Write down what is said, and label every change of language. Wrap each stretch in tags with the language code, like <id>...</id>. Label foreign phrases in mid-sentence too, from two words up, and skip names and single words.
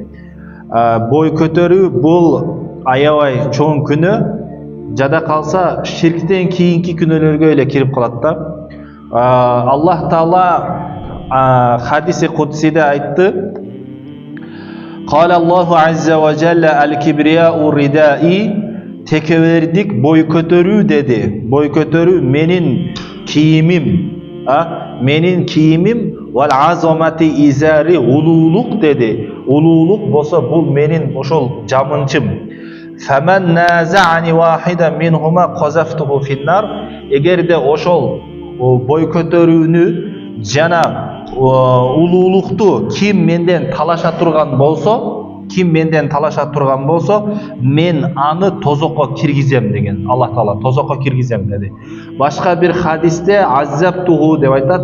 <ky>Бой көтөрүү бул аябай чоң күнөө, жада калса ширктен кийинки күнөөлөргө эле кирип калат да. Аллах Таала хадиси кудсиде айтты:</ky> <ar>قال الله عز وجل الكبرياء ردائي,</ar> <ky>текебердик бой көтөрүү деди. Бой көтөрүү менин кийимим,</ky> <ar>والعظمة إزاري,</ar> <ky>улуулук деди. Улуулук болсо бул менин ошол жамынчым.</ky> <ar>فمن نازعني واحدا منهما قذفته في النار.</ar> <ky>Эгерде ошол бой көтөрүүнү жана улуулукту ким менден талаша турган болсо, мен аны тозокко киргизем деген. Аллах Таала тозокко киргизем деди. Башка бир хадисте аззаптуху деп айтат.</ky>